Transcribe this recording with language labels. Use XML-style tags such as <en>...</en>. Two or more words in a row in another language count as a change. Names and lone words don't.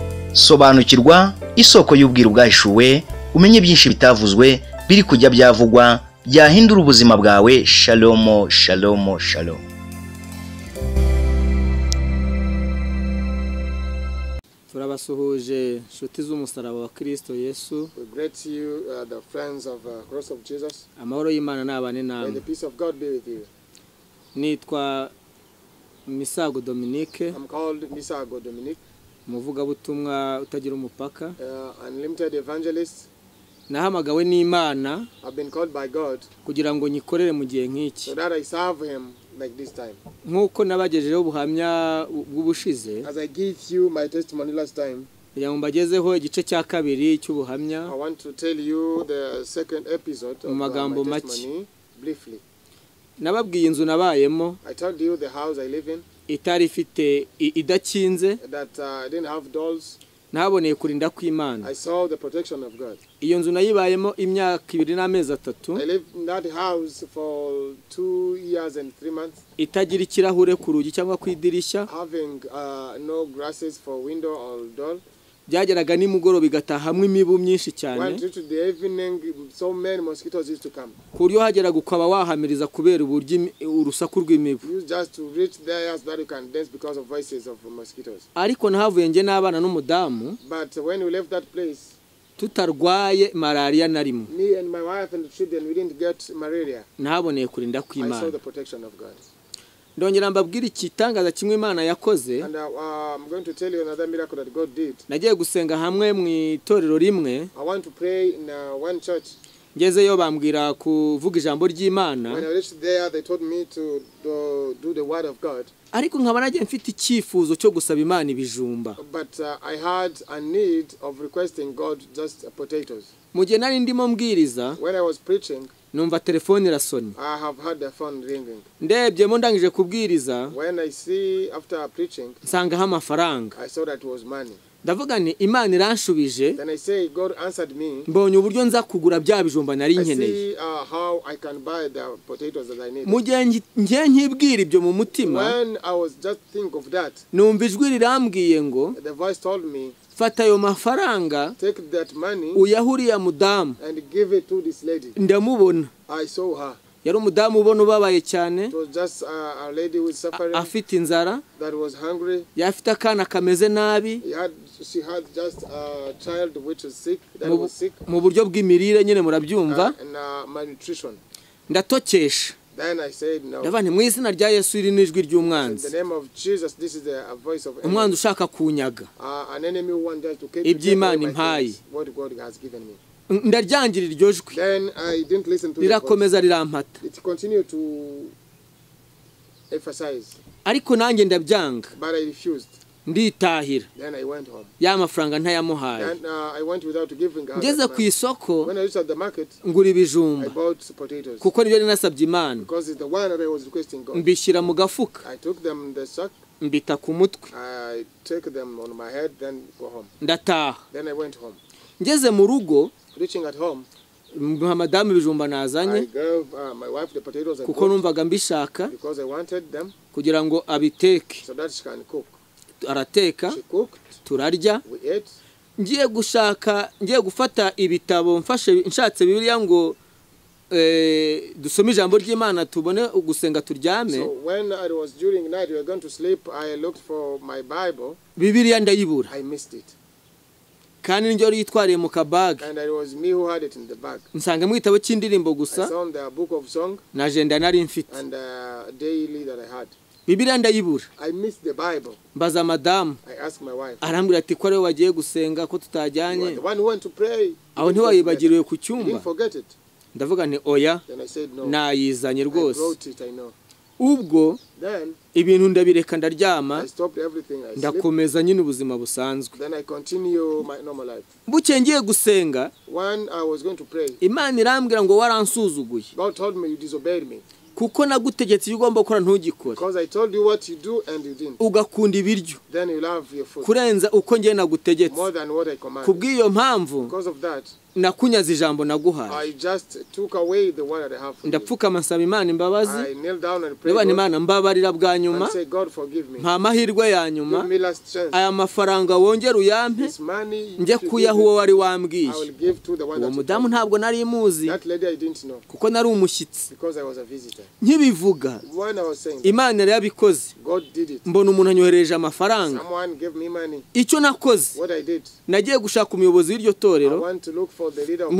<rw>sobanukirwa isoko y'ubwiru bwahishuwe umenye byinshi bitavuzwe biri kujya byavugwa byahindura ubuzima bwawe.</rw> <he>Shalom shalom shalom.</he> <rw>Turabasuhuje nshuti z'umusaraba wa Kristo Yesu.</rw> <en>We greet you, the friends of cross of Jesus.</en> <rw>Amahoro y'Imana nabane namwe.</rw> <en>May the peace of God be with you.</en> <rw>Nitwa Misago Dominique.</rw> <en>I'm called Misago Dominique.</en> <rw>Muvuga butumwa utagira umupaka.</rw> <en>Unlimited evangelist.</en> <rw>Nahamagawe n'Imana.</rw> <en>I've been called by God</en> <rw>kugira ngo nyikorere mu gihe nk'iki.</rw> <en>so that I serve him like this time.</en> <rw>Nkuko nabagejejeho ubuhamya bw'ubushize.</rw> <en>As I give you my testimony last time,</en> <rw>mbagezeho igice cya kabiri cy'ubuhamya.</rw> <en>I want to tell you the second episode of my testimony briefly.</en> <rw>Nababwiye inzu nabayemo.</rw> <en>I told you the house I live in.</en> <rw>Itari ifite idakinze.</rw> <en>That I didn't have doors.</en> <rw>Naboneye kurinda kw'Imana.</rw> <en>I saw the protection of God.</en> <rw>Iyo nzu nayibayemo imyaka 2 n'amezi 3.</rw> <en>I lived in that house for 2 years and 3 months.</en> <rw>Itagira ikirahure ku rugi cyangwa ku idirishya.</rw> <en>Having no glasses for window or door.</en> <rw>Byageraga nimugoroba igatahamwe imibu myinshi cyane.</rw> <en>Went to the evening, so many mosquitoes used to come.</en> <rw>Kuryo hageraga ukaba wahamiriza kubera uburyo urusaku rw'imibu.</rw> <en>You just to reach there so that you can dance because of voices of mosquitoes.</en> <rw>Ariko nahavuye nge n'abana n'umudamu.</rw> <en>But when we left that place,</en> <rw>tutarwaye malaria na rimwe.</rw> <en>Me and my wife and the children, we didn't get malaria.</en> <rw>Nahaboneye kurinda kw'Imana.</rw> <en>I saw the protection of God.</en> <rw>Ndongera mbabwira ikitangaza kimwe Imana yakoze.</rw> <en>And I'm going to tell you another miracle that God did.</en> <rw>Nagiye gusenga hamwe mu itorero rimwe.</rw> <en>I want to pray in one church.</en> <rw>Ngezeyo bambwira kuvuga ijambo ry'Imana.</rw> <en>When I reached there, they told me to do the word of God.</en> <rw>Ariko nkaba nagiye mfite icyifuzo cyo gusaba Imana ibijumba.</rw> <en>But I had a need of requesting God just potatoes.</en> <rw>Mu gihe nari ndimo mbwiriza.</rw> <en>When I was preaching,</en> <rw>numva telefone irasoni.</rw> <en>I have had the phone ringing.</en> <rw>Ndebyemo ndangije kubwiriza.</rw> <en>When I see after preaching,</en> <rw>nsanga amafaranga.</rw> <en>I saw that it was money.</en> <rw>Ndavuga ni Imana iranshubije.</rw> <en>Then I say God answered me.</en> <rw>Mbonye uburyo nza kugura bya bijumba nari nkeneye.</rw> <en>I see how I can buy the potatoes that I need.</en> <rw>Mu gihe ngiye nkibwira ibyo mu mutima.</rw> <en>When I was just think of that,</en> <rw>numva ijwi rirambwiye ngo</rw> <en>the voice told me,</en> <rw>fata ayo mafaranga,</rw> <en>take that money,</en> <rw>uyahuriya mudamu,</rw> <en>and give it to this lady.</en> <rw>Ndamubona.</rw> <en>I saw her.</en> <rw>Yari umudamu ubona ubabaye cyane.</rw> <en>It was just a lady with suffering.</en> <rw>Afite inzara.</rw> <en>That was hungry.</en> <rw>Yafite akana kameze nabi.</rw> <en>She had just a child which was sick. That was sick.</en> <rw>Mu buryo bw'imirire nyine murabyumva.</rw> <en>And malnutrition.</en> <rw>Ndatokesha.</rw> <en>Then I said no.</en> <rw>Ndabane mu izina rya Yesu iri n'ijwi ry'umwanzi.</rw> <en>In the name of Jesus, this is the voice of</en> <rw>umwanzi ushaka kunyaga.</rw> <en>An enemy who wants to keep</en> <rw>iby'Imana impaye.</rw> <en>What God has given me.</en> <rw>Ndaryangira iryo jwi.</rw> <en>Then I didn't listen to</en> <rw>rirakomeza rirampata.</rw> <en>It continued to emphasize.</en> <rw>Ariko nanjye ndabyanga.</rw> <en>But I refused.</en> <rw>Nditahira.</rw> <en>Then I went home.</en> <rw>Ya mafaranga ntayamuhaye.</rw> <en>Then I went without giving her.</en> <rw>Ngeze ku isoko.</rw> <en>When I reached at the market,</en> <rw>ngura ibijumba.</rw> <en>I bought potatoes.</en> <rw>Kuko nibyo ninasabye Imana.</rw> <en>Because it's the one that I was requesting God.</en> <rw>Mbishyira mu gafuka.</rw> <en>I took them in the sack.</en> <rw>Mbita ku mutwe.</rw> <en>I take them on my head, then go home.</en> <rw>Ndataha.</rw> <en>Then I went home.</en> <rw>Ngeze mu rugo.</rw> <en>Reaching at home,</en> <rw>Madamu ibijumba nazanye.</rw> <en>I gave my wife the potatoes I</en> <rw>kuko numvaga mbishaka.</rw> <en>Because I wanted them.</en> <rw>Kugira ngo abiteke.</rw> <en>So that she can cook.</en> <rw>Arateka.</rw> <en>She cooked.</en> <rw>Turarya.</rw> <en>We ate.</en> <rw>Ngiye gufata ibitabo nshatse Bibiliya ngo dusome ijambo ry'Imana tubone gusenga turyame.</rw> <en>So when I was during night we were going to sleep, I looked for my Bible.</en> <rw>Bibiliya ndayibura.</rw> <en>I missed it.</en> <rw>Kandi njye yitwariye mu kabag.</rw> <en>And it was me who had it in the bag.</en> <rw>Nsanga mu gitabo cy'indirimbo gusa.</rw> <en>I found the book of song.</en> <rw>Na agenda nari mfite.</rw> <en>And daily that I had.</en> <rw>Bibiliya ndayibura.</rw> <en>I missed the Bible.</en> <rw>Mbaza madamu.</rw> <en>I asked my wife.</en> <rw>Arambwira ati ko ariwe wagiye gusenga ko tutajyanye.</rw> <en>The one who went to pray.</en> <rw>Aho ntiwayibagiriwe ku cyumba.</rw> <en>Didn't forget it.</en> <rw>Ndavuga nti oya.</rw> <en>Then I said no.</en> <rw>Nayizanye rwose.</rw> <en>I wrote it, I know.</en> <rw>Ubwo</rw> <en>then</en> <rw>ibintu ndabireka ndaryama.</rw> <en>I stopped everything. I</en> <rw>ndakomeza nyine ubuzima busanzwe.</rw> <en>Then I continue my normal life.</en> <rw>Buke ngiye gusenga.</rw> <en>When I was going to pray.</en> <rw>Imana irambwira ngo waransuzuguye.</rw> <en>God told me you disobeyed me.</en> <rw>Kuko nagutegetse ugomba gukora ntugikore.</rw> <en>Because I told you what you do and you didn't.</en> <rw>Ugakunda ibiryo.</rw> <en>Then you love your food.</en> <rw>Kurenza uko ngiye nagutegetse.</rw> <en>More than what I commanded.</en> <rw>Kubwiyo mpamvu.</rw> <en>Because of that.</en> <rw>nakunyaze ijambo naguhaye.</rw> <en>I just took away the word that I have for you.</en> <rw>Ndapfukama nsaba Imana imbabazi.</rw> <en>I knelt down and prayed.</en> <rw>Niba Imana mbabarira bwa nyuma.</rw> <en>And say, God forgive me.</en> <rw>Nta mahirwe ya nyuma.</rw> <en>Give me last chance.</en> <rw>Aya mafaranga wongera uyampe.</rw> <en>This money</en> <rw>nje kuyaha uwo wari wambwiye.</rw> <en>I will give to the one that</en> <rw>mudamu ntabwo nari muzi.</rw> <en>That lady I didn't know.</en> <rw>Kuko nari umushyitsi.</rw> <en>Because I was a visitor.</en> <rw>Nkibivuga.</rw> <en>When I was saying</en> <rw>Imana yari yabikoze.</rw> <en>God did it.</en> <rw>Mbona umuntu anyohereje amafaranga.</rw> <en>Someone gave me money.</en> <rw>Icyo nakoze.</rw> <en>What I did.</en> <rw>Nagiye gushaka umuyobozi w'iryo torero.</rw> <en>I want to look for the leader of</en>